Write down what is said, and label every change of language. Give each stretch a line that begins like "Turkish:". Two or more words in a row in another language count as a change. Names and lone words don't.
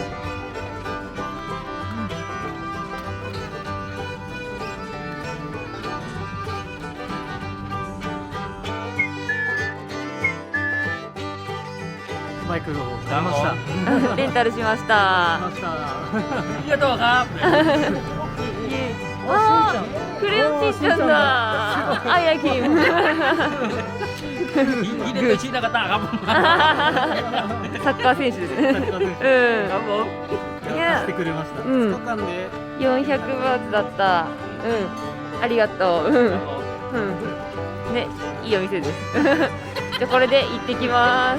Japanese: バイクを買いました。レンタルしました。ありがとうครับ あー、クレヨンしんちゃんだ。あやきん。
Thai: ยินดีด้วยชินากาตะครับ
Japanese: サッカー選手ですね。
Thai: ครับผม
Japanese: いやしてくれましたうん 2日間で 400バーツだった。うん。ありがとう。うん。うん。ね、いいお店です。じゃあこれで行ってきます。